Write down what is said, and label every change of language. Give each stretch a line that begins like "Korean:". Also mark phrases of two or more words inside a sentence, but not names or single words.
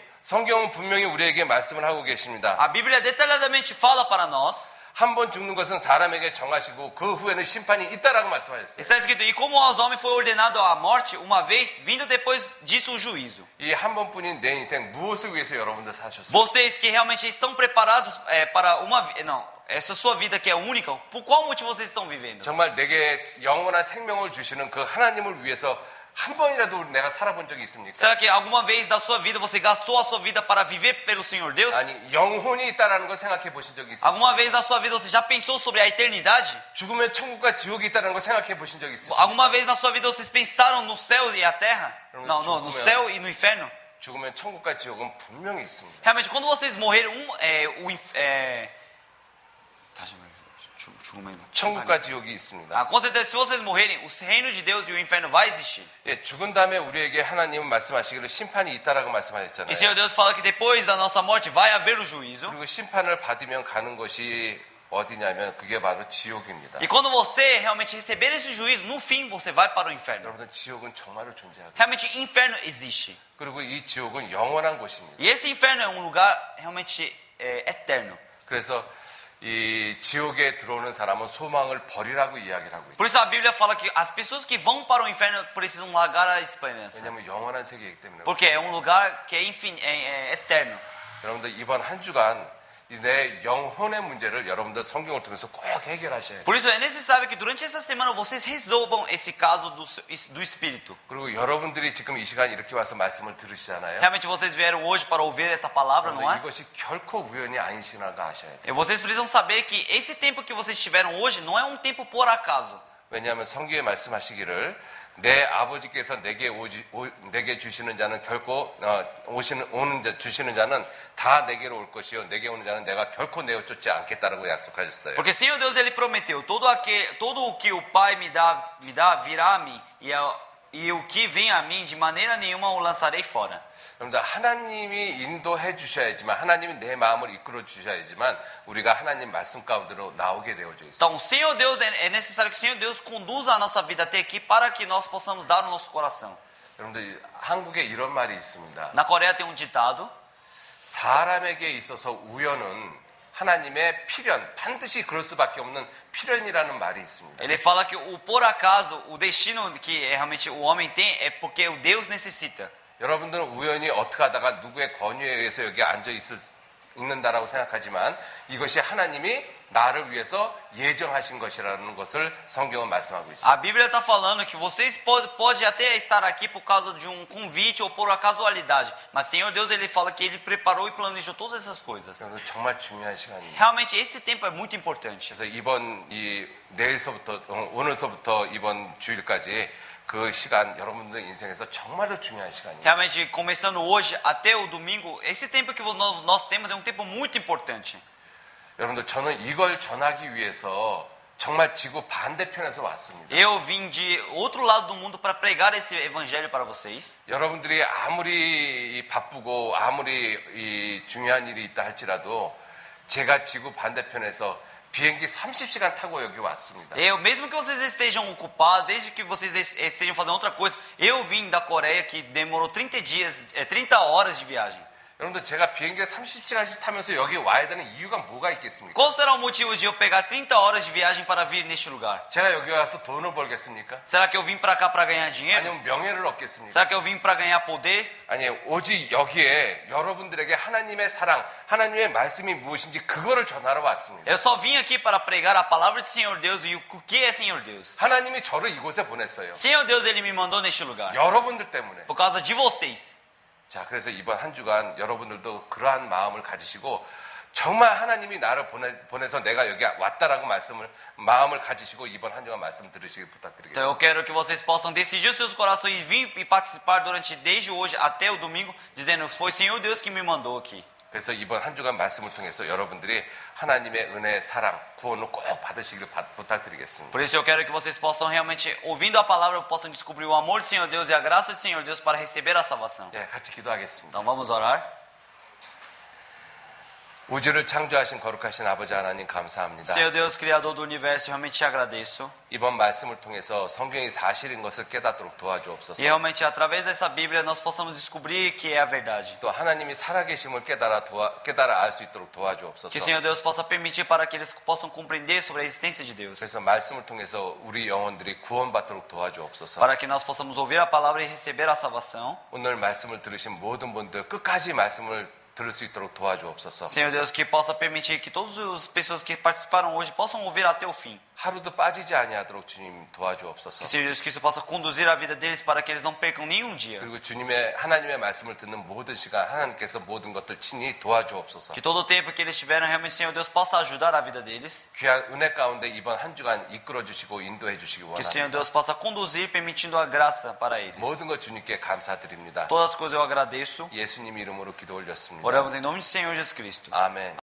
Korean: 성경은 분명히 우리에게 말씀을 하고 계십니다.
Portuguese: A Bíblia detalhadamente fala para nós.
Korean: 한 번 죽는 것은 사람에게 정하시고 그 후에는 심판이 있다라고 말씀하셨어요.
Portuguese: Está escrito, e como aos homens foi ordenado a morte, uma vez, vindo depois disso o juízo.
Korean: 이 한 번뿐인 내 인생 무엇을 위해서 여러분들 사셨어요?
Portuguese: Vocês que realmente estão preparados para uma vida, não, essa sua vida que é única, por qual motivo vocês estão vivendo?
Korean: 정말 내게 영원한 생명을 주시는 그 하나님을 위해서 한 번이라도 내가 살아본 적이 있습니까?
Portuguese: Será que alguma vez da sua vida você gastou a sua vida para viver pelo Senhor Deus?
Korean: 아니 영혼이 있다라는 걸 생각해 보신 적이 있으십니까?
Portuguese: Alguma vez da sua vida você já pensou sobre a eternidade?
Korean: 죽으면 천국과 지옥이 있다는 걸 생각해 보신 적이 있으십니까?
Portuguese: Alguma vez na sua vida vocês pensaram no céu e a terra? Não, no céu e no inferno?
Korean: 죽으면 천국과 지옥은 분명히 있습니다.
Portuguese: Realmente, quando vocês morrerem,
Korean: 천국과 지옥이 있습니다.
Portuguese: com certeza, se vocês morrerem, o reino de Deus e o inferno vai existir.
Korean: 예, 죽은 다음에 우리에게 하나님은 말씀하시기를 심판이 있다라고 말씀하셨잖아요.
Portuguese: E o Senhor Deus fala que depois da nossa morte vai haver o juízo.
Korean: 그리고 심판을 받으면 가는 것이 어디냐면 그게 바로 지옥입니다.
Portuguese: E quando você realmente receber esse juízo, no fim você vai para o inferno.
Korean: 여러분들 지옥은 정말로 존재하고
Portuguese: Realmente, inferno existe.
Korean: 그리고 이 지옥은 영원한 곳입니다.
Portuguese: E esse inferno é um lugar realmente eterno.
Korean: 그래서 이 지옥에 들어오는 사람은 소망을 버리라고 이야기를 하고 있죠.
Portuguese: Por isso a Bíblia fala que as pessoas que vão para o inferno precisam largar a esperança.
Korean: 왜냐하면 영원한 세계이기 때문에.
Portuguese: Porque é um lugar que é eterno.
Korean: 여러분들 이번 한 주간 내 영혼의 문제를 여러분들 성경을 통해서 꼭 해결하셔야 돼요.
Portuguese: Por isso é necessário que durante essa semana vocês resolvam esse caso do espírito.
Korean: 그리고 여러분들이 지금 이 시간 이렇게 와서 말씀을 들으시잖아요.
Portuguese: Realmente vocês vieram hoje para ouvir essa palavra, não é?
Korean: 이것이 결코 우연이 아니시라는 거 아셔야 돼요.
Portuguese: E vocês precisam saber que esse tempo que vocês tiveram hoje não é um tempo por acaso.
Korean: 왜냐하면 성경에 말씀하시기를 내 아버지께서 내게 주시는 자는 결코 주시는 자는 다 내게로 올 것이요 내게 오는 자는 내가 결코 내어 쫓지 않겠다라고 약속하셨어요.
Portuguese: Porque Senhor Deus ele prometeu, todo o que o Pai me dá virá a mim, e o que vem a mim de maneira nenhuma o lançarei fora.
Korean: 여러분들 하나님이 인도해 주셔야지만 하나님이 내 마음을 이끌어 주셔야지만 우리가 하나님 말씀 가운데로 나오게 되어져 있어요.
Portuguese: Então, Senhor Deus, é necessário que o Senhor Deus conduza a nossa vida até aqui para que nós possamos dar o nosso coração.
Korean: 여러분들 한국에 이런 말이 있습니다.
Portuguese: Na Coreia tem um ditado,
Korean: 사람에게 있어서 우연은 하나님의 필연, 반드시 그럴 수밖에 없는 필연이라는 말이 있습니다.
Portuguese: ele fala que o por acaso, o destino que realmente o homem tem é porque o Deus necessita.
Korean: 여러분들은 우연히 어떻게 하다가 누구의 권유에 의해서 여기 앉아 있는다라고 생각하지만 이것이 하나님이 나를 위해서 예정하신 것이라는 것을 성경은 말씀하고 있습니다.
Portuguese: A Bíblia está falando que vocês podem até estar aqui por causa de um convite ou por uma casualidade, mas Senhor Deus ele fala que ele preparou e planejou todas essas coisas.
Korean: 정말 중요한 시간입니다.
Portuguese: Realmente esse tempo é muito importante.
Korean: 그래서 내일서부터 오늘서부터 이번 주일까지 그 시간 여러분들 인생에서 정말로 중요한 시간이에요.
Portuguese: Realmente começando hoje até o domingo, esse tempo que nós temos é um tempo muito importante.
Korean: 여러분들 저는 이걸 전하기 위해서 정말 지구 반대편에서 왔습니다.
Portuguese: Eu vim de outro lado do mundo para pregar esse evangelho para vocês.
Korean: 여러분들이 아무리 바쁘고 아무리 중요한 일이 있다 할지라도 제가 지구 반대편에서 비행기 30시간 타고 여기 왔습니다.
Portuguese: Mesmo que vocês estejam ocupados, desde que vocês estejam fazendo outra coisa, eu vim da Coreia que demorou 30 horas de viagem.
Korean: 여러분들 제가 비행기에 30시간씩 타면서 여기 와야 되는 이유가 뭐가 있겠습니까?
Portuguese: Qual será o motivo de eu pegar 30 horas de viagem para vir neste lugar?
Korean: 제가 여기 와서 돈을 벌겠습니까?
Portuguese: Será que eu vim para cá para ganhar dinheiro?
Korean: 아니면 명예를 얻겠습니까?
Portuguese: Será que eu vim para ganhar poder?
Korean: 아니 오직 여기에 여러분들에게 하나님의 사랑, 하나님의 말씀이 무엇인지 그거를 전하러 왔습니다.
Portuguese: Eu só vim aqui para pregar a palavra do Senhor Deus e o que é Senhor Deus.
Korean: 하나님이 저를 이곳에 보냈어요.
Portuguese: Senhor Deus ele me mandou neste lugar
Korean: 여러분들 때문에.
Portuguese: por causa de vocês.
Korean: 자, 그래서 이번 한 주간 여러분들도 그러한 마음을 가지시고 정말 하나님이 나를 보내서 내가 여기 왔다라고 마음을 가지시고 이번 한 주간 말씀 들으시길
Portuguese: Então
Korean: 부탁드리겠습니다.
Portuguese: eu quero que vocês possam decidir os seus corações e vir e participar desde hoje até o domingo, dizendo foi Senhor Deus que me mandou aqui.
Korean: 그래서 이번 한 주간 말씀을 통해서 여러분들이 하나님의 은혜, 사랑, 구원을 꼭 받으시길 부탁드리겠습니다.
Portuguese: Por isso eu quero que vocês possam realmente, ouvindo a palavra, possam descobrir o amor do Senhor Deus e a graça do Senhor Deus para receber a salvação.
Korean: 예, 같이 기도하겠습니다.
Portuguese: Então vamos orar.
Korean: 우주를 창조하신 거룩하신 아버지 하나님 감사합니다.
Portuguese: Senhor Deus, Criador do Universo, realmente te agradeço.
Korean: 이번 말씀을 통해서 성경이 사실인 것을 깨닫도록
Portuguese: E
Korean: 도와주옵소서.
Portuguese: realmente, através dessa Bíblia, nós possamos descobrir que é a verdade.
Korean: 또 하나님이 살아계심을 깨달아 알 수 있도록
Portuguese: Que
Korean: 도와주옵소서.
Portuguese: o Senhor Deus possa permitir para que eles possam compreender sobre a existência de Deus.
Korean: 그래서 말씀을 통해서 우리 영혼들이 구원받도록 도와주옵소서.
Portuguese: Para que nós possamos ouvir a palavra e receber a salvação.
Korean: 오늘 말씀을 들으신 모든 분들 끝까지 말씀을 들을 수 있도록 도와주옵소서.
Portuguese: Senhor Deus, que possa permitir que todas as pessoas que participaram hoje possam ouvir até o fim.
Korean: 하루도 빠지지 아니하도록 주님 도와주옵소서.
Portuguese: Que Senhor Deus, que isso possa conduzir a vida deles para que eles não percam nenhum dia.
Korean: 그리고 하나님의 말씀을 듣는 모든 시간 하나님께서 모든 것들 친히 도와주옵소서.
Portuguese: Que todo o tempo que eles tiveram, realmente, Senhor Deus, possa ajudar a vida deles.
Korean: 귀한 은혜 가운데 이번 한 주간 이끌어 주시고 인도해 주시기
Portuguese: Que o Senhor
Korean: 원합니다.
Portuguese: Deus possa conduzir, permitindo a graça para eles.
Korean: 모든 것 주님께 감사드립니다.
Portuguese: Todas as coisas eu agradeço.
Korean: 예수님 이름으로 기도 올렸습니다.
Portuguese: Oramos em nome do Senhor Jesus Cristo.
Korean: 아멘.